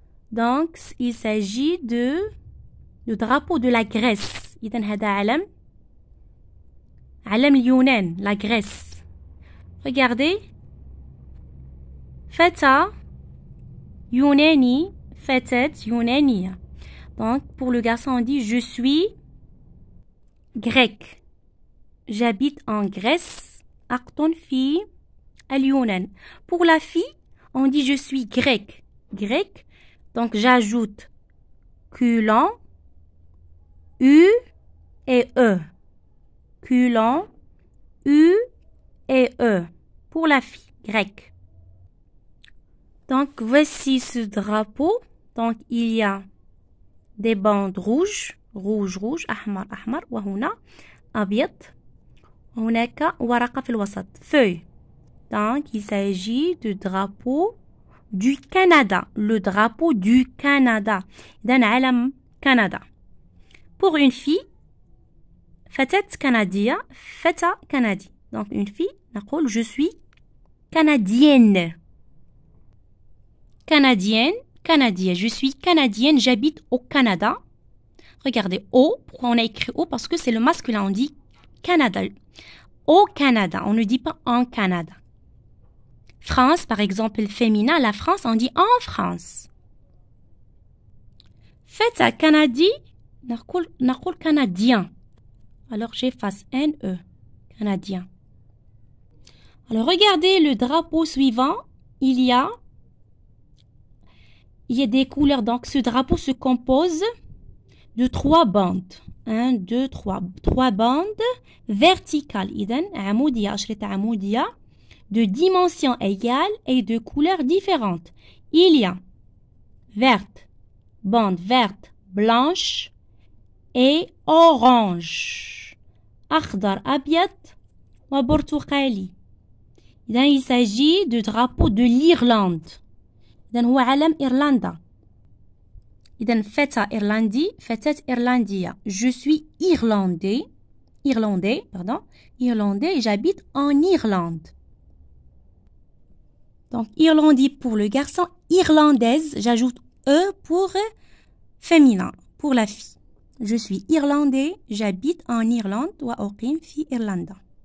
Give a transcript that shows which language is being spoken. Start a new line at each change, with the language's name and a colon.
French: Donc, il s'agit du drapeau de la Grèce.
Arabic: إذن هذا علم اليونان, la Grèce.
French: Regardez.
Arabic: فتى يوناني, فتاة يونانية.
French: Donc, pour le garçon, on dit « Je suis grec. J'habite en Grèce.
Arabic: أقطن في اليونان.
French: » Pour la fille, on dit « Je suis grec. » Grec. Donc, j'ajoute culon, U et E. Culon, U et E. Pour la fille, grec. Donc, voici ce drapeau. Donc, il y a des bandes rouges, rouge,
Arabic: أحمر, أحمر, وهنا أبيض. هناك ورقة في الوسط, feuille.
French: Donc, il s'agit du drapeau du Canada. Le drapeau du Canada.
Arabic: إذن علم Canada.
French: Pour une fille,
Arabic: فتاة كندية, فتى كندي.
French: Donc, une fille, نقول je suis canadienne. Canadienne, canadienne. Je suis canadienne, j'habite au Canada. Regardez, au. Pourquoi on a écrit au? Parce que c'est le masculin, on dit Canada. Au Canada, on ne dit pas en Canada. France, par exemple, le féminin, la France, on dit en France.
Arabic: فتى كندي, نقول canadien.
French: Alors, j'efface N-E, canadien. Alors, regardez le drapeau suivant. Il y a des couleurs. Donc, ce drapeau se compose de 3 bandes. 1, 2, 3. 3 bandes verticales.
Arabic: إذن عمودية, أشرطة عمودية,
French: de dimensions égales et de couleurs différentes. Il y a verte, bande verte, blanche et orange.
Arabic: أخضر, أبيض وبرتقالي.
French: إذن il s'agit du drapeau de l'Irlande.
Arabic: إذن هو علم إيرلندا. إذن فتى إيرلندي, فتاة إيرلندية.
French: Je suis irlandais, irlandais, j'habite en Irlande. Donc, irlandais pour le garçon, irlandaise, j'ajoute E pour féminin, pour la fille. Je suis irlandais, j'habite en Irlande,
Arabic: وأقيم في إيرلندا.